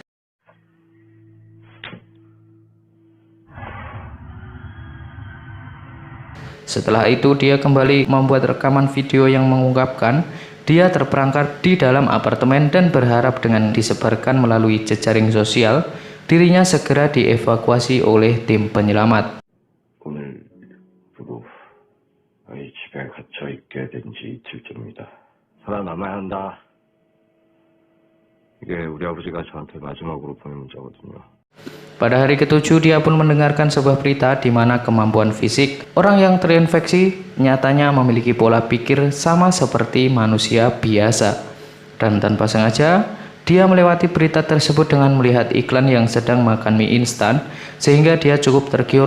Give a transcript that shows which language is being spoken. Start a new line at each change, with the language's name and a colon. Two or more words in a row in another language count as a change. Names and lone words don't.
Indonesian: Setelah itu dia kembali membuat rekaman video yang mengungkapkan dia terperangkap di dalam apartemen dan berharap dengan disebarkan melalui jejaring sosial, dirinya segera dievakuasi oleh tim penyelamat.
Korean: 오늘 부부 집에 갇혀 있게 된 지 이틀째입니다. 살아남아야 한다. 이게 우리 아버지가 저한테 마지막으로 보낸 문자거든요.
Indonesian: Pada hari ketujuh, dia pun mendengarkan sebuah berita di mana kemampuan fisik orang yang terinfeksi nyatanya memiliki pola pikir sama seperti manusia biasa. Dan tanpa sengaja, dia melewati berita tersebut dengan melihat iklan yang sedang makan mie instan, sehingga dia cukup tergiur.